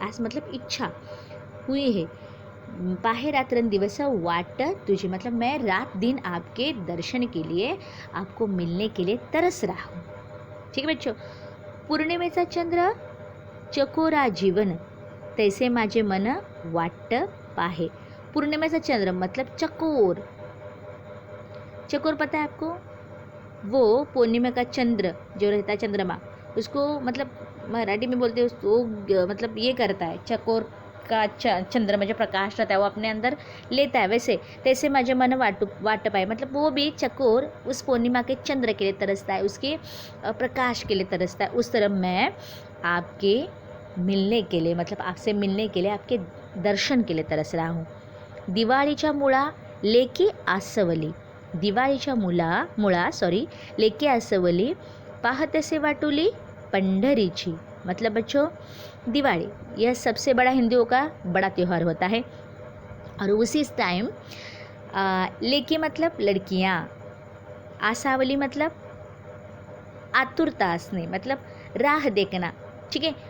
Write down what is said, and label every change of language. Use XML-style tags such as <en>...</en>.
<hi>आस मतलब इच्छा हुई है.</hi> <mr>पाहे रात्रन दिवस वाट तुझी</mr> <hi>मतलब मैं रात दिन आपके दर्शन के लिए, आपको मिलने के लिए तरस रहा हूँ. ठीक है बच्चों.</hi> <mr>पूर्णिमेचा चंद्र चकोरा जीवन, तैसे माझे मन वाट पाहे. पूर्णिमेचा चंद्र मतलब चकोर.</mr> <hi>चकोर पता है आपको, वो पूर्णिमा का चंद्र जो रहता है चंद्रमा, उसको मतलब मराठी में बोलते हैं उसको, मतलब ये करता है चकोर का चंद्रमा जो प्रकाश रहता है वो अपने अंदर लेता है. वैसे</hi> <mr>तैसे माझे मन वाट पाए</mr> <hi>मतलब वो भी चकोर उस पूर्णिमा के चंद्र के लिए तरसता है, उसके प्रकाश के लिए तरसता है. उस तरह मैं आपके मिलने के लिए, मतलब आपसे मिलने के लिए, आपके दर्शन के लिए तरस रहा हूँ.</hi> <mr>दिवाळीच्या मुळा लेकी आसवली, दिवाळीच्या मुळा लेकी आसवली, पाहतसे वाटुली पंढरीची.</mr> <hi>मतलब बच्चों दिवाली यह सबसे बड़ा हिंदुओं का बड़ा त्यौहार होता है. और उसी टाइम लेकी मतलब लड़कियाँ, आसावली मतलब</hi> <mr>आतुरता असणे,</mr> <hi>मतलब राह देखना. ठीक है.</hi>